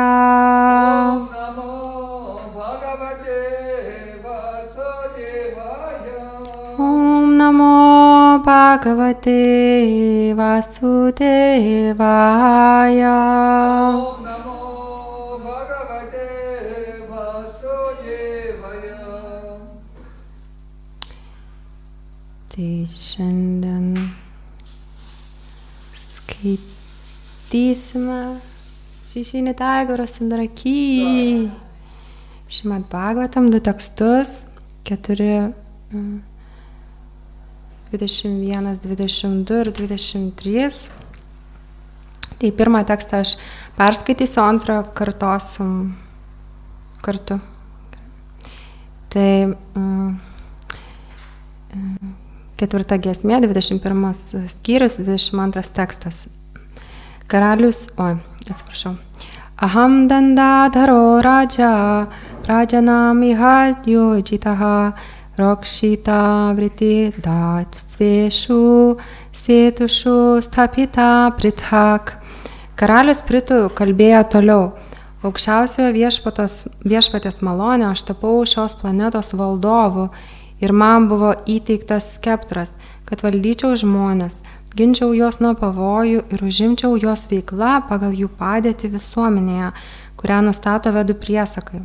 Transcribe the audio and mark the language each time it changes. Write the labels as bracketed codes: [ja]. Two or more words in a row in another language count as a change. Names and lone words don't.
[sa] Om Namo Bhagavate Vasudevaya. Om Namo Bhagavate Vasudevaya Om Namo Bhagavate Vasudevaya. [lt] Tai šiandien skaitysime Šešinį Taigoro Sundaraki Šrimad Bhagavatam 2 tekstus 4 21, 22 ir 23. Tai pirmą tekstą aš perskaitysiu, antrą kartosim kartu. Tai 4 giesmė, 21 skyrius, 22 tekstas. Karalius, atsiprašau. [sa] Aham dandadharo raja, rajanamiha yojitaha, rokshita vriti datsveshu, sėtušu stapita prithak. [lt] Karalius Pritu kalbėjo toliau. Aukščiausiojo viešpatės malonė aš tapau šios planetos valdovu ir man buvo įteiktas skeptras, kad valdyčiau žmonės, ginčiau juos nuo pavojų ir užimčiau juos veikla pagal jų padėtį visuomenėje, kurią nustato vedų priesakai.